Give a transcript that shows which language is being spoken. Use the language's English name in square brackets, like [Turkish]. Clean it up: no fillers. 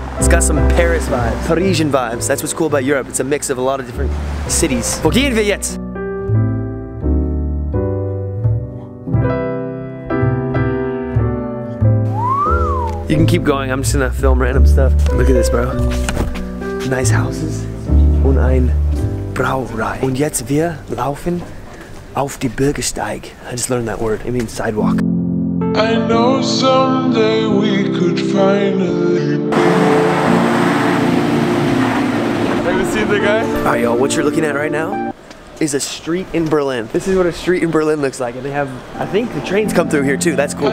[English] It's got some Paris vibes, Parisian vibes. That's what's cool about Europe. It's a mix of a lot of different cities. [German] Wo gehen wir jetzt? [English] You can keep going. I'm just gonna film random stuff. Look at this, bro. Nice houses [German] und ein Brauerei. Und jetzt wir laufen auf die Bürgersteig. [English] I just learned that word. It means sidewalk. I know someday we could finally. Have you seen the guy? Alright, y'all, what you're looking at right now is a street in Berlin. This is what a street in Berlin looks like, and they have, I think the trains come through here too. That's cool.